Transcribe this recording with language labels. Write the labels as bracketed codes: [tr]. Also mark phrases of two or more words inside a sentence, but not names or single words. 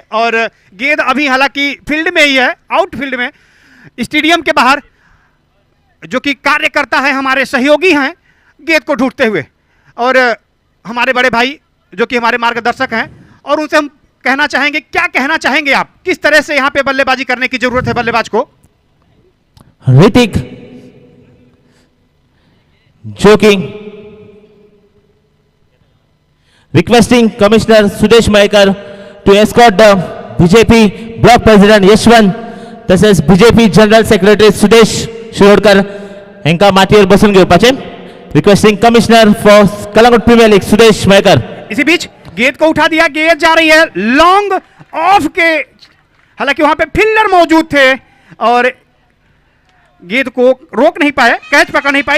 [hi] और गेंद अभी हालांकि फील्ड में ही है, आउटफील्ड में, स्टेडियम के बाहर, जो कि कार्यकर्ता है, हमारे सहयोगी हैं गेंद को ढूंढते हुए, और हमारे बड़े भाई जो कि हमारे मार्गदर्शक हैं, और उनसे हम कहना चाहेंगे, क्या कहना चाहेंगे आप, किस तरह से यहां पे बल्लेबाजी करने की जरूरत है बल्लेबाज को? ऋतिक, जो कि [en] requesting Commissioner Sudesh Maikar to escort the BJP Block President Yashwant तसेच BJP General Secretary सुदेश शिरोडकर [kok] यांका मातीवर बसून घेवपाचे. [en] Requesting Commissioner for कलंगूट Premier League सुदेश मायकर. [hi] इसी बीच गेंद को उठा दिया, गेंद जा रही है [en] long off [hi] के, हालांकि वहां पे फील्डर मौजूद थे और गेंद को रोक नहीं पाए, कैच पकड़ नहीं पाए.